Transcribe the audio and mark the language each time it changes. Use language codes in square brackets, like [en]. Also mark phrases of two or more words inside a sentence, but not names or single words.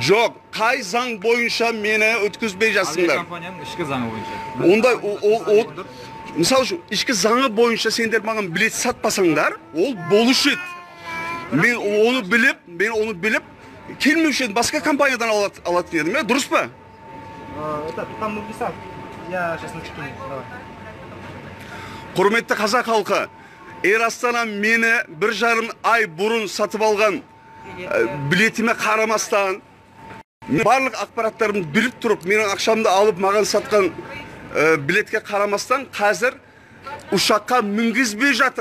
[kk] Жоқ, қай заң бойынша мені өткізбей жатсыңдар? Авиакомпанияның ішкі заңы бойынша. Ондай, мысалы үшін, ішкі заңы бойынша сендер маған билет сатпасаңдар, ол болушы еді. Мен оны біліп, келмеуші едім, басқа компаниядан алатын едім, дұрыс па? [ru] Там написал. Я сейчас начекаю. [kk] Құрметті қазақ халқы, Эйр Астана мені 1,5 ай бұрын сатып алған билетіме қарамастан, барлық ақпараттарымды біліп тұрып, менің ақшамды алып маған сатқан билетке қарамастан, қазір ұшаққа мінгізбей жатыр.